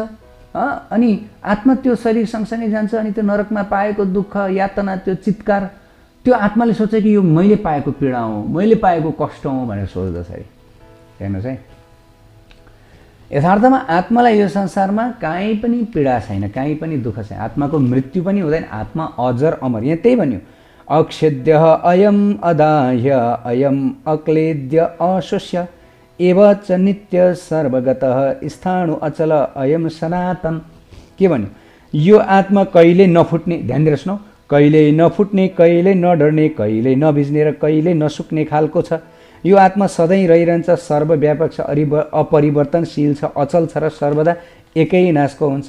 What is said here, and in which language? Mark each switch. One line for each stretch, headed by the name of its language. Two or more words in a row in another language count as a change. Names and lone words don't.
Nepali: अनि आत्मा त्यो शरीर सँगसँगै जान्छ। अनि त्यो नरकमा पाएको दुःख यातना, त्यो चित्कार, त्यो आत्माले सोच्छ कि यो मैले पाएको पीडा हो, मैले पाएको कष्ट हो भनेर सोच्दछ अरे। हेर्नुहोस् है, यथार्थमा आत्मालाई यो संसारमा काहीँ पनि पीडा छैन, काहीँ पनि दुःख छैन, आत्माको मृत्यु पनि हुँदैन, आत्मा अजर अमर। यहाँ त्यही भन्यो,
Sanskrit: अक्षेद्य अयम अदाह्य अयम अक्लेद्य अशोष्य एव च नित्य सर्वगतः स्थाणु अचल अयम सनातन।
Nepali: के भन्यो, यो आत्मा कहिले नफुट्ने, ध्यान दिएर सुनौ, कहिले नफुट्ने, कहिले नडर्ने, कहिले नभिज्ने र कहिले नसुक्ने खालको छ। यो आत्मा सधैँ रहिरहन्छ, सर्वव्यापक छ, अपरिवर्तनशील छ, अचल छ र सर्वदा एकै नासको हुन्छ।